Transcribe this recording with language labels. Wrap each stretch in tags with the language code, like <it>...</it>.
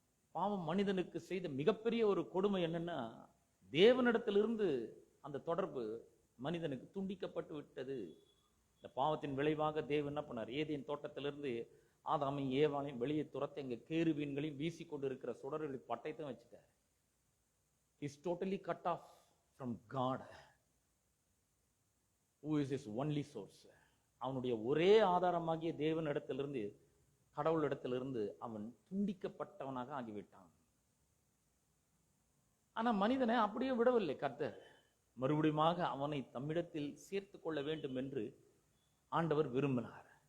<ta>பாவம் மனிதனுக்கு செய்த மிகப்பெரிய ஒரு கொடுமை என்னன்னா, தேவனிடத்திலிருந்து அந்த தொடர்பு மனிதனுக்கு துண்டிக்கப்பட்டு விட்டது. இந்த பாவத்தின் விளைவாக தேவன் என்ன பண்ணார்? ஏதேன் தோட்டத்திலிருந்து ஆதாமையும் ஏவாளையும் வெளியே துரத்தி அங்க கேருபீன்களையும் வீசி கொண்டு இருக்கிற சுடர்களை பட்டயத்தையும் வச்சுட்டார்.</ta> <en>He's totally cut off from God, who is his only source.</en> <ta>அவனுடைய ஒரே ஆதாரமாகிய தேவனிடத்திலிருந்து, கடவுளிடத்திலிருந்து அவன் துண்டிக்கப்பட்டவனாக ஆகிவிட்டான். ஆனா மனிதனை அப்படியே விடவில்லை கர்த்தர். மறுபடியும் அவனை தம்மிடத்தில் சேர்த்து கொள்ள வேண்டும் என்று ஆண்டவர் விரும்பினார்.</ta>